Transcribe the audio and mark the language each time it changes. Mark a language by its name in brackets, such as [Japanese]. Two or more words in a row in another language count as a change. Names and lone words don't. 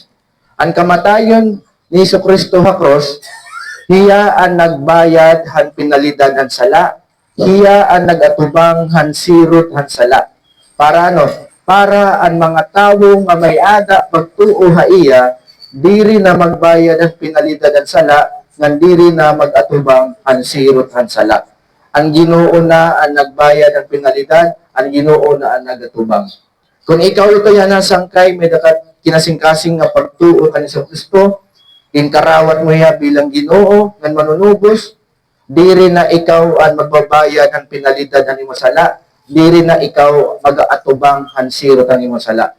[Waray] Ang kamatayon ni Kristo ha cross, hiya ang nagbayad han pinalidan han sala, hiya ang nagatubang han sirot han sala. Para ano? Para ang mga tawo nga may ada pagtuo ha iya, diri na magbayad ang pinalidan han sala, ngandiri na mag-atubang ang sirot ang sala. Ang Ginoo na ang nagbayad ang pinalidan, ang Ginoo na ang nagatubang. Kung ikaw ito yan ang sangkay, may dakat kinasing-kasing nga pagtuo ka ni Kristo, inkarawat mo ya bilang Ginoo, ng manunubos, diri na ikaw ang magbabayad ang pinalidan ang imo sala, diri na ikaw mag-atubang ang sirot ang imo sala.